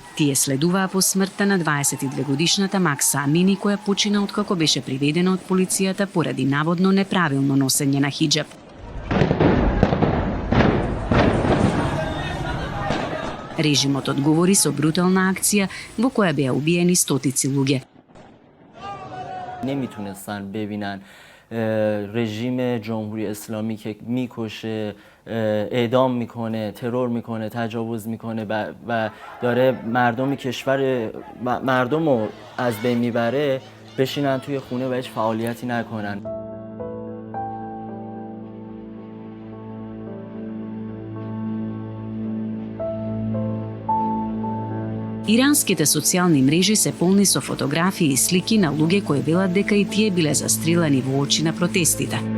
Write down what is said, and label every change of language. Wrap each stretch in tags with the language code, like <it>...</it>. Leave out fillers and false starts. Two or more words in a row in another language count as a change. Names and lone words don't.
<mk>Тие следуваа по смртта на 22-годишната Макса Амини која почина откако беше приведена од полицијата поради наводно неправилно носење на хиџаб. Режимот одговори со брутална акција во која беа убиени стотици луѓе.</mk> <fa>نمیتونستن ببینن رژیم جمهوری اسلامی که میکشه اعدام میکنه ترور میکنه تجاوز میکنه و داره مردم رو از بین میبره بشینن توی خونه و هیچ فعالیتی نکنن.</fa> <mk>Иранските социјални мрежи се полни со фотографии и слики на луѓе кои велат дека и тие биле застрелани во очи на протестите.</mk>